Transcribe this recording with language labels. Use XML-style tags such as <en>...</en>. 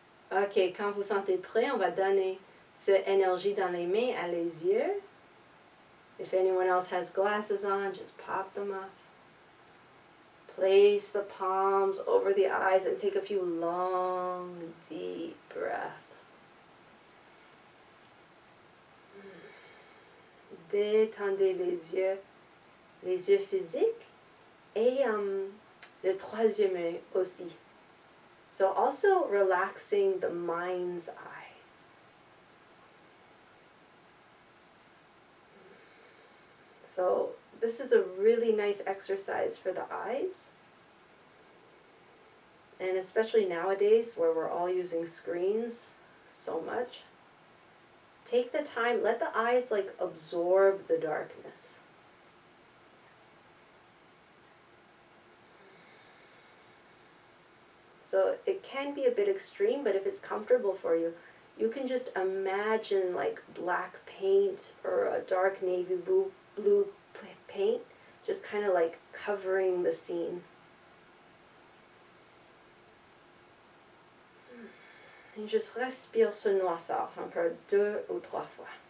<fr>Ok, quand vous sentez prêt, on va donner cette énergie dans les mains à les yeux.</fr> <en>If anyone else has glasses on, just pop them off. Place the palms over the eyes and take a few long, deep breaths.</en> <fr>Détendez les yeux physiques et le troisième œil aussi.</fr> <en>So also relaxing the mind's eye. So this is a really nice exercise for the eyes. And especially nowadays where we're all using screens so much. Take the time, let the eyes like absorb the darkness. So it can be a bit extreme, but if it's comfortable for you, you can just imagine like black paint or a dark navy blue paint, just kind of like covering the scene.</en> <fr>Et juste respire ce noirceur encore 2 ou 3 fois.</fr>